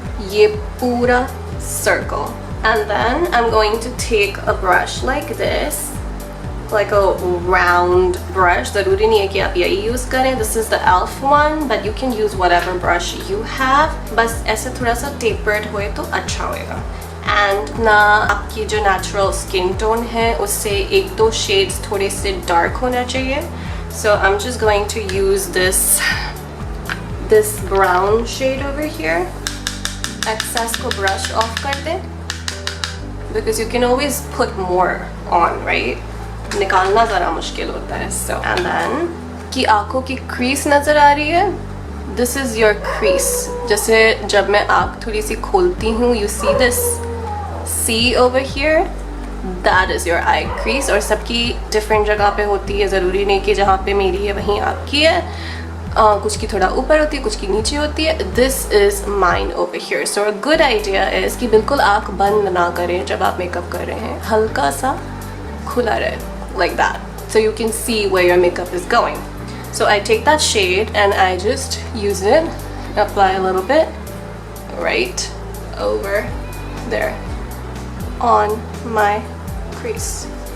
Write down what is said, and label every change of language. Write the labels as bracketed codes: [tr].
[hi] ये पूरा circle. [en] And then I'm going to take a brush like this, like a round brush. [hi] ज़रूरी नहीं है कि आप यही use करें. [en] This is the e.l.f. one, but you can use whatever brush you have. [hi] बस ऐसे थोड़ा सा tapered होए तो अच्छा होएगा. And ना आपकी जो natural skin tone है उससे 1-2 shades थोड़े से dark होना चाहिए. [en] So I'm just going to use this brown shade over here. [hi] Excess को brush off कर दे, [en] because you can always put more on, right? [hi] निकालना ज़रा मुश्किल होता है. [en] So and then [hi] कि आँखों की crease नज़र आ रही है, [en] this is your crease. [hi] जैसे जब मैं आँख थोड़ी सी खोलती हूँ, [en] you see this C over here, that is your eye crease. [hi] और सबकी different जगह पे होती है, ज़रूरी नहीं कि जहाँ पे मेरी है वहीं आपकी है. कुछ की थोड़ा ऊपर होती है, कुछ की नीचे होती है. [en] This is mine over here. So a good idea is [hi] कि बिल्कुल आँख बंद ना करें जब आप मेकअप कर रहे हैं, हल्का सा खुला रहे, [en] like that, so you can see where your makeup is going. So I take that shade and I just use it, apply a little bit right over there on my crease.